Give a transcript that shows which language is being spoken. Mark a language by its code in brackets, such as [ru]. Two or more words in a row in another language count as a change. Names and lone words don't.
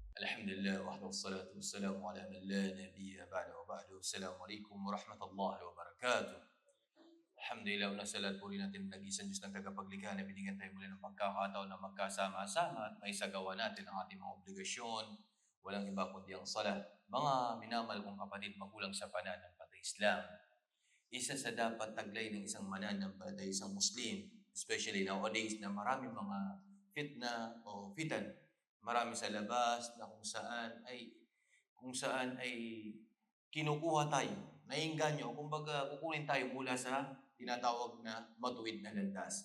[ar] الحمد لله وحده والصلاة والسلام على من لا نبي بعده وبعد. السلام عليكم ورحمة الله وبركاته. Alhamdulillah, [tl] una sa lahat puri natin ang nag-iisang Diyos ng tagapaglikha na binigyan tayo muli ng pagkakataon na magkasama-sama at maisagawa natin ang ating mga obligasyon. Walang iba kundi ang salat. Mga minamahal kong kapatid, magulang sa pananampalataya Islam, isa sa dapat taglay ng isang mananampalataya, isang Muslim, [en] especially nowadays [tl] na maraming mga fitna o fitan, marami sa labas na kung saan ay kinukuha tayo, naiengganyo, kumbaga kukunin tayo mula sa tinatawag na matuwid na landas.